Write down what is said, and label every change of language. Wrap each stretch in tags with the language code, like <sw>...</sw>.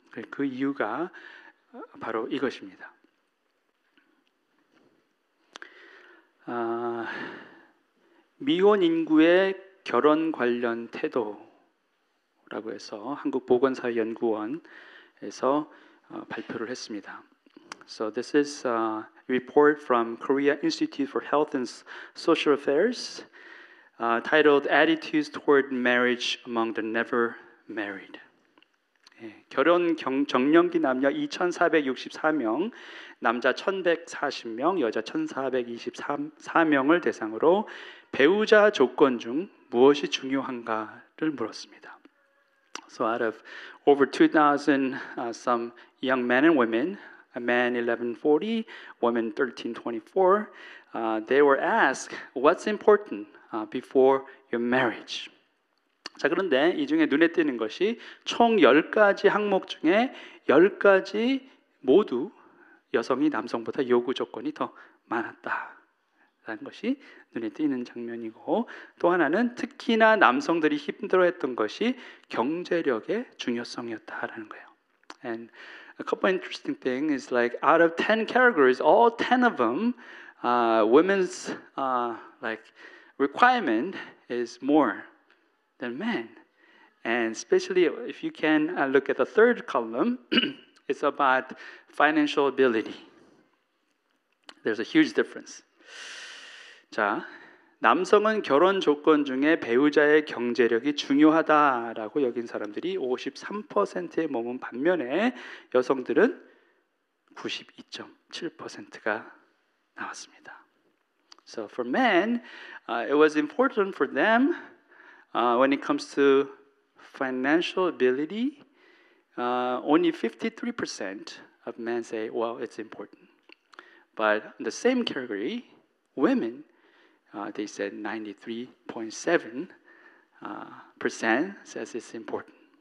<ko>그 이유가 바로 이것입니다. 미혼 인구의 결혼 관련 태도라고 해서 한국보건사회연구원에서 발표를 했습니다.</ko> <en>So this is a report from Korea Institute for Health and Social Affairs titled Attitudes Toward Marriage Among the Never Married.</en> <ko>결혼 정년기 남녀 2,464명, 남자 1,140명, 여자 1,424명을 대상으로 배우자 조건 중 무엇이 중요한가를 물었습니다.</ko> <en>So out of over 2,000 some young men and women, a man 1140, women 1324, they were asked what's important before your marriage.</en> <ko>자, 그런데 이 중에 눈에 띄는 것이 총 10가지 항목 중에 10가지 모두 여성이 남성보다 요구 조건이 더 많았다라는 것이 눈에 띄는 장면이고, 또 하나는 특히나 남성들이 힘들어했던 것이 경제력의 중요성이었다라는 거예요.</ko> <en>And a couple interesting things is like out of 10 categories, all 10 of them, women's like requirement is more than men. And especially if you can look at the third column, it's about financial ability. There's a huge difference.</en> <ko>자, 남성은 결혼 조건 중에 배우자의 경제력이 중요하다라고 여긴 사람들이 53%에 머문 반면에 여성들은 92.7%가 나왔습니다.</ko> <en>So for men, it was important for them when it comes to financial ability. Only 53% of men say, well, it's important. But in the same category, women, they said 93.7% says it's important.</en>